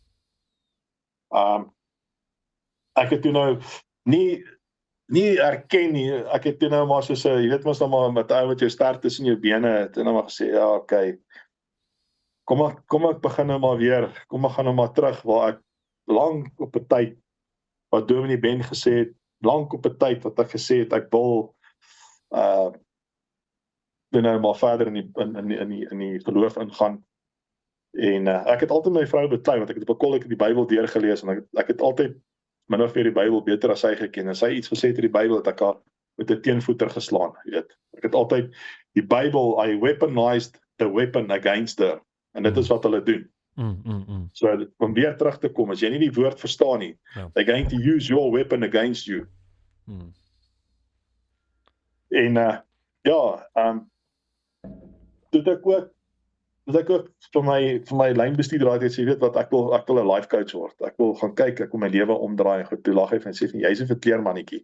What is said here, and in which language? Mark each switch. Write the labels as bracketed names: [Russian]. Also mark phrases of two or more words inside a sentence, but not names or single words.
[Afrikaans] Ek het toe nou nie erken nie, ek het toe nou maar soos, jy weet mos nou maar met ou wat jou ster tussen jou bene het, en nou maar gesê, ja, okay, kom ek begin nou maar weer, kom ek gaan nou maar terug, waar ek lang op 'n tyd, wat Dominee Ben gesê het, lang op 'n tyd wat ek gesê het, ek wil nou maar verder in die geloof ingaan. En ek het altyd my vrou beklei, want ek het op 'n kolletjie die Bybel deurgelees, en ek het altyd min of meer die Bybel beter as sy geken, en sy iets gesê het oor die Bybel, het ek haar met 'n teenvoeter geslaan, jy weet. Ek het altyd die Bybel, [English] I weaponized the weapon against her, [Afrikaans] en dit is wat hulle doen. So, om weer terug te kom, as jy nie die woord verstaan nie, [English] they're going to use your weapon against you. [Afrikaans] En toe ek ook vir my lynbestuurder raad het sê, weet wat, ek wil 'n [English] life coach [Afrikaans] word. Ek wil gaan kyk, ek wil my lewe omdraai en goed. Toe lag hy en sê, jy's 'n verkleermannetjie.